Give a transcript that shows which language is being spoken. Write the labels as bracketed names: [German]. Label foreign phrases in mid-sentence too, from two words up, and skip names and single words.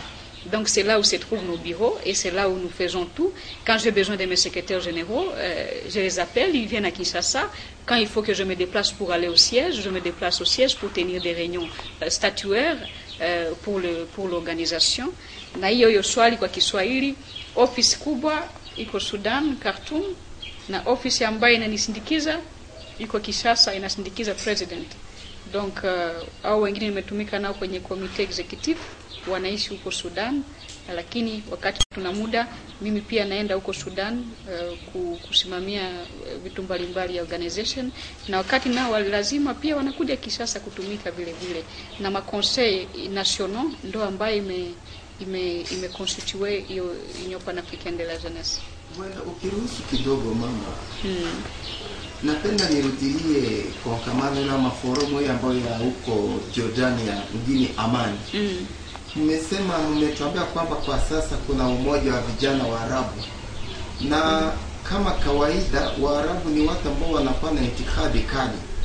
[French] Donc c'est là où se trouvent nos bureaux, et c'est là où nous faisons tout. Quand j'ai besoin de mes secrétaires généraux, je les appelle, ils viennent à Kinshasa. Quand il faut que je me déplace pour aller au siège, je me déplace au siège pour tenir des réunions statuaires pour l'organisation. [Swahili] Na hiyo swali kwa Kiswahili, office kubwa iko Sudan Khartoum, na office ambayo inanisindikiza iko Kinshasa, inasindikiza president. Donc au wengine nimetumika nao kwenye [English] committee executive, [Swahili] wanaishi huko Sudan, lakini wakati tuna muda mimi pia naenda huko Sudan kusimamia vitu mbalimbali ya organization, na wakati nao lazima pia wanakuja Kinshasa kutumika vile vile, na ma [French] conseil nationaux [Swahili] ndo ambayo imeconstituer hiyo Union panafricaine de la jeunesse. Bwana, ukiruhusu kidogo mama, napenda nirudilie kwa kamano na maforomo ambayo ya huko Jordania mjini Amani. Mmesema, mmetuambia kwamba kwa sasa kuna umoja wa vijana wa Arabu, na kama kawaida Waarabu ni watu ambao wanakuwa na itikadi kali.